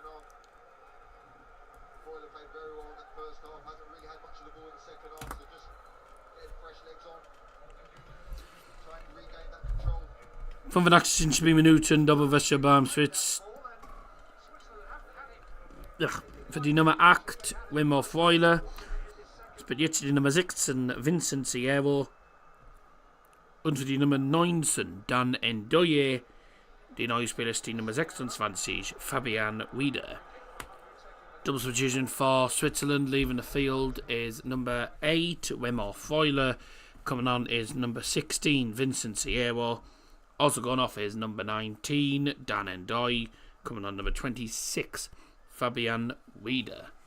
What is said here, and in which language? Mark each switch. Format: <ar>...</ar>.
<en>played very well in that first half. Hasn't really had much of the ball in the second half. So just getting fresh legs on. Trying to regain that control.</en> <de>85 minuten dobbelwäsche beim Schweiz. Für die Nummer 8 Wim Hof Weiler. Spielt jetzt die Nummer 16 Vincent Sierro. Und für die Nummer 19 Dan Ndoye. Die neue Spieler ist die Nummer 26 Fabian Wieder.</de> <en>Double substitution for Switzerland. Leaving the field is number 8 Wim Hof Weiler. Coming on is number 16 Vincent Sierro. Also gone off is number 19 Dan Ndoye. Coming on number 26 Fabian Wieder.</en>